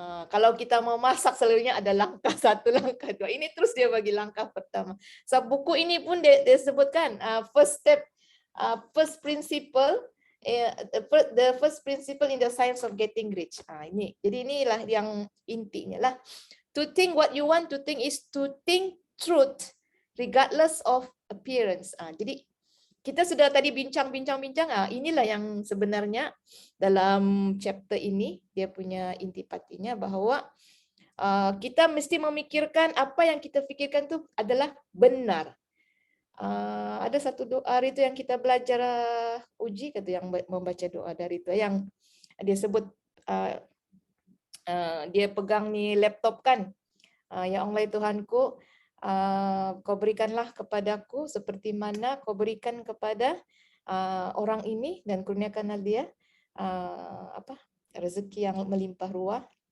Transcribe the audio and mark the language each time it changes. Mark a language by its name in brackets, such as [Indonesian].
[Malay] Kalau kita mau masak selalunya ada langkah 1, langkah 2. [English] Ini terus dia bagi langkah pertama. [Malay] So buku ini pun dia sebutkan [English] first step, first principle, the first principle in the science of getting rich. Ini. [Malay] Jadi inilah yang intinya lah. [English] To think what you want to think is to think truth regardless of appearance. [Malay] Jadi kita sudah tadi bincang-bincang, inilah yang sebenarnya dalam chapter ini dia punya intipatinya, bahwa kita mesti memikirkan apa yang kita fikirkan itu adalah benar. Ada satu doa itu yang kita belajar uji, kata yang membaca doa dari itu yang dia sebut, dia pegang ni laptop kan, ya Allah Tuhanku, kau berikanlah kepadaku seperti mana kau berikan kepada orang ini, dan kurniakanlah dia rezeki yang melimpah ruah.